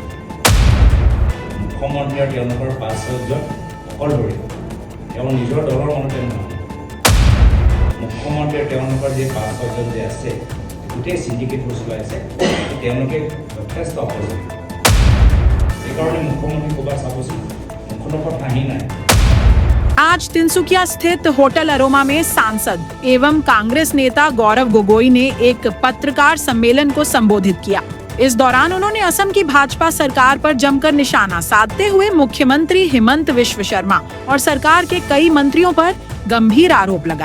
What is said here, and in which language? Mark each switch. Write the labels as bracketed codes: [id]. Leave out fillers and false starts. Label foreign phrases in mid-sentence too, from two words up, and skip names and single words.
[as] মুখ্যমন্ত্ৰী আৰু তেওঁলোকৰ ৫-৬জন অকলশৰীয়া, তেওঁ নিজৰ দলৰ মনতে নহয়। মুখ্যমন্ত্ৰীয়ে তেওঁলোকৰ যে ৫-৬জন যে আছে, গোটেই সিন্ডিকেটবোৰ চলাইছে, তেওঁলোকে যথেষ্ট অপৰাধী। সেইকাৰণে মুখ্যমন্ত্ৰী ক'ৰবাত চাবচোন মুখৰ হাঁহি নাই। [hi] आज तिनसुकिया स्थित होटल अरोमा में सांसद एवं कांग्रेस नेता गौरव गोगोई ने एक पत्रकार सम्मेलन को संबोधित किया। इस दौरान उन्होंने असम की भाजपा सरकार पर जमकर निशाना साधते हुए मुख्यमंत्री हिमंत विश्व शर्मा और सरकार के कई मंत्रियों पर गंभीर आरोप लगाए।